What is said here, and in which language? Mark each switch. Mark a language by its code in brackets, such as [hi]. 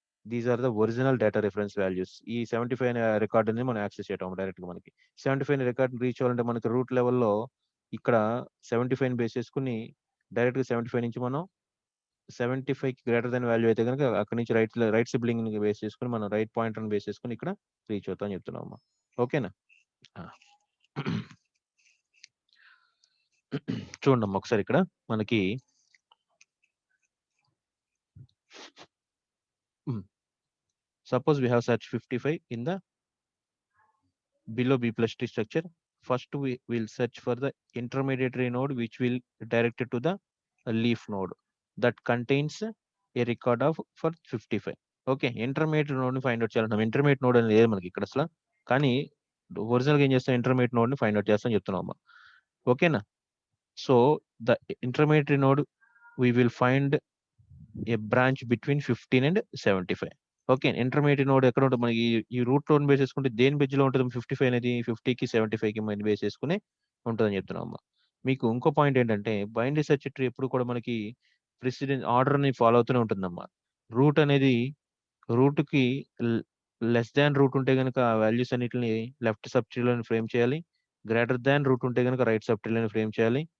[en] These are the original data reference values. [te] ఈ 75 అనే రికార్డుని మనం యాక్సెస్ చేయటం డైరెక్ట్గా మనకి 75 రికార్డ్ రీచ్ అవ్వాలంటే మనకి రూట్ లెవెల్లో ఇక్కడ 75 బేస్ చేసుకుని డైరెక్ట్గా 75 నుంచి మనం 75కి గ్రేటర్ దెన్ వాల్యూ అయితే కనుక అక్కడ నుంచి రైట్ సిబ్లింగ్ బేస్ చేసుకుని మనం రైట్ పాయింటర్ బేస్ చేసుకుని ఇక్కడ రీచ్ అవుతామని చెప్తున్నాం అమ్మా. ఓకేనా? చూడండి అమ్మా ఒకసారి ఇక్కడ మనకి [en] suppose we have search 55 in the below B plus tree structure. First we will search for the intermediary node which will direct it to the leaf node that contains a record of for 55. [te] Okay, intermediate node ని find out చేయాలంటాం. Intermediate node అనేది లేదు మనకి ఇక్కడ అసలు, కానీ original గా ఏం చేస్తాం, ఇంటర్మీడియట్ నోడ్ ని ఫైండ్ అవుట్ చేస్తాం చెప్తున్నాం అమ్మా. ఓకేనా? [en] So the intermediate node we will find a branch between 15 and 75. [te] Okay, intermediate node ఎక్కడ ఉంటుంది మనకి ఈ రూట్ నోడ్ బేస్ చేసుకుంటే దేని బెజ్ లో ఉంటుంది 55 అనేది 50కి 75కి మధ్య బేస్ చేసుకుని ఉంటుందని చెప్తున్నాం అమ్మా. మీకు ఇంకో పాయింట్ ఏంటంటే బైనరీ సెర్చ్ ట్రీ ఎప్పుడు కూడా మనకి ప్రెసిడెంట్ ఆర్డర్ ని ఫాలో అవుతూనే ఉంటుందమ్మా. రూట్ అనేది రూట్ కి లెస్ దాన్ రూట్ ఉంటే కనుక వాల్యూస్ అన్నిటిని లెఫ్ట్ సబ్ ట్రీలోని ఫ్రేమ్ చేయాలి, గ్రేటర్ దాన్ రూట్ ఉంటే కనుక రైట్ సబ్ ట్రీలోని ఫ్రేమ్ చేయాలి.